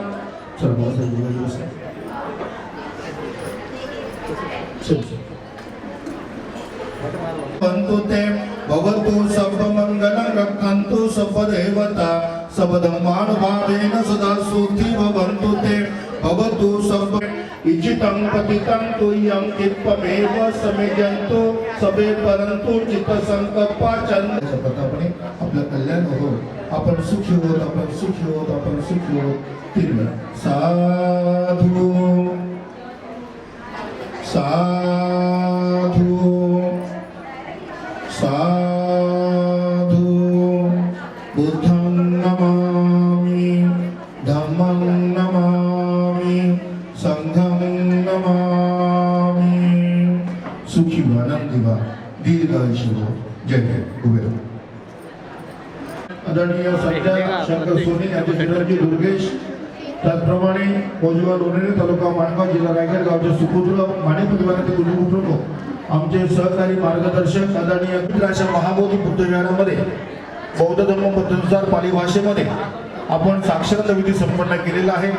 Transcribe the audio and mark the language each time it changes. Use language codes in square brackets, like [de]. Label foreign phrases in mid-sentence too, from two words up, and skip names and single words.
[pi] बंतु ते भवतु सर्वमंगलं रक्षन्तु सर्वदेवता सबधर्मानुभावेन सदा सुखी भवन्तु ते भवतु सर्व इचितं पतितं तुयं कित्वमेव समेजन्तु सबे परंतु चित्त संकल्पाचंद. [mr] प्रतापने आपलं कल्याण हो, आपण सुखी होत, आपण सुखी होत, आपण सुखी होत. तीन साधू साधू साधू. [pi] बुद्धं नमामि, धम्मं नमामि, संघं नमामि. [mr] सुखी व्हा, आनंदी व्हा, दीर्घायुष्य हो. जय जय कुबेर. आदरणीय सध्या शंकर सोनी यांचे चिरंजीव दुर्गेश त्याचप्रमाणे कोजगाव लोणेरे तालुका माणगाव जिल्हा रायगड गावचे सुपुत्र माने परिवाराचे कुटुंब आमचे सहकारी मार्गदर्शक आदरणीय मित्राच्या महाबोधी बुद्धविहारामध्ये बौद्ध धर्म पद्धतीनुसार पाली भाषेमध्ये आपण साक्षरता विधी संपन्न केलेला आहे.